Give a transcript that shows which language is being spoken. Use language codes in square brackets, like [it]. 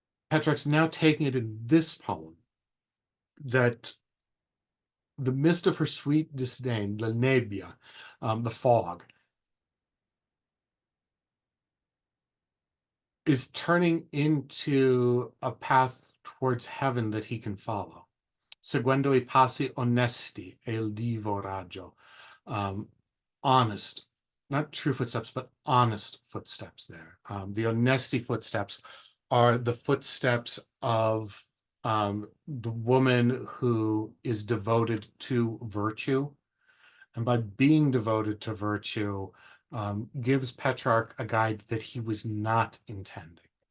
[en] Petrarch's now taking it in this poem that the mist of her sweet disdain, [it] la nebbia, [en] the fog, is turning into a path towards heaven that he can follow. [it] Seguendo I passi onesti e il divo raggio. [en] Honest, not true footsteps, but honest footsteps there. The onesti footsteps are the footsteps of the woman who is devoted to virtue. And by being devoted to virtue, gives Petrarch a guide that he was not intending.